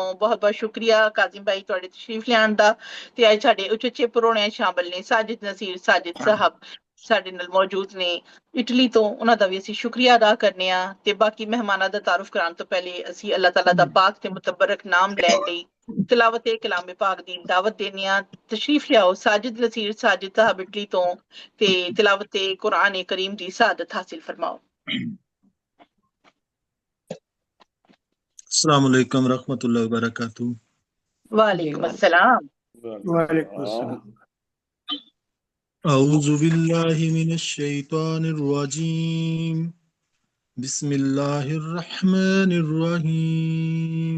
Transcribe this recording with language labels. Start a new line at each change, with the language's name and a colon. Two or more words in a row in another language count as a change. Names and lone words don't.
Punjabi: ਬਹੁਤ ਬਹੁਤ ਸ਼ੁਕਰੀਆ ਕਾਜ਼ਿਮ ਭਾਈ ਤੁਹਾਡੇ ਤਸ਼ਰੀਫ ਲਿਆਉਣ ਦਾ। ਤੇ ਅੱਜ ਸਾਡੇ ਉਚੇਚੇ ਪਰੋਣੇ ਸ਼ਾਮਲ ਨੇ ਸਾਜਿਦ ਨਸੀਰ ਸਾਜਿਦ ਸਾਹਿਬ ਸਾਡੇ ਨਾਲ ਮੌਜੂਦ ਨੇ ਇਟਲੀ ਤੋਂ, ਉਹਨਾਂ ਦਾ ਵੀ ਅਸੀਂ ਸ਼ੁਕਰੀਆ ਅਦਾ ਕਰਨੇ ਆ। ਤੇ ਬਾਕੀ ਮਹਿਮਾਨਾਂ ਦਾ ਤਾਰਫ ਕਰਾਉਣ ਤੋਂ ਪਹਿਲੇ ਅਸੀਂ ਅੱਲਾਹ ਤਾਲਾ ਦਾ ਪਾਕ ਤੇ ਮੁਤਬਰਕ ਨਾਮ ਲੈਣ ਲਈ ਤਿਲਾਵਤ ਕਲਾਮ ਪਾਕ ਦੀ ਦਾਵਤ ਦੇਣੀ ਆ। ਤਸ਼ਰੀਫ ਲਿਆਓ ਸਾਜਿਦ ਨਸੀਰ ਸਾਜਿਦ ਸਾਹਿਬ ਇਟਲੀ ਤੋਂ ਤੇ ਤਿਲਾਵਤ ਕੁਰਾਨ ਕਰੀਮ ਦੀ ਸਾਦਤ ਹਾਸਿਲ ਫਰਮਾਓ।
Arabic: السلام عليكم ورحمة الله وبركاته. وعليكم السلام. وعليكم السلام. أعوذ بالله من الشيطان الرجيم. بسم الله الرحمن الرحيم.